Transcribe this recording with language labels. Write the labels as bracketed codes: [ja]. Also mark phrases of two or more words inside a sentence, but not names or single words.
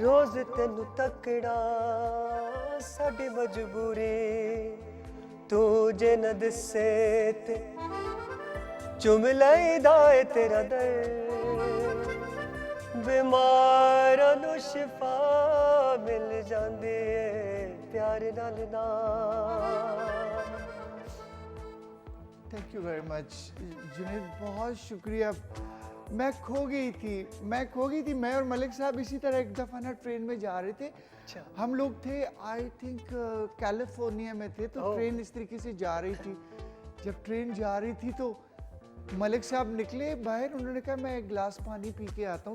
[pa] ਰੋਜ਼ ਤੈਨੂੰ ਤੱਕਦਾ ਸਾਡੀ ਮਜਬੂਰੀ, ਤੂੰ ਜੇ ਨਾ ਦਿਸੇ ਤੇ ਚੁੰਮ ਲੈਂਦਾ ਹੈ ਤੇਰਾ ਦਰ, ਬੀਮਾਰਾਂ ਨੂੰ ਸ਼ਿਫ਼ਾ ਮਿਲ ਜਾਂਦੀ ਹੈ ਪਿਆਰ ਨਾਲ ਨਾਲ। [en] thank you very much जुनेद, [hi] बहुत शुक्रिया। मैं खो गई थी। मैं और मलिक साहब इसी तरह एक दफ़ा ना ट्रेन में जा रहे थे। हम लोग थे [en] I think [hi] कैलिफोर्निया में थे, तो ट्रेन इस तरीके से जा रही थी। जब ट्रेन जा रही थी तो मलिक साहब निकले बाहर, उन्होंने कहा मैं एक गिलास पानी पी के आता हूँ।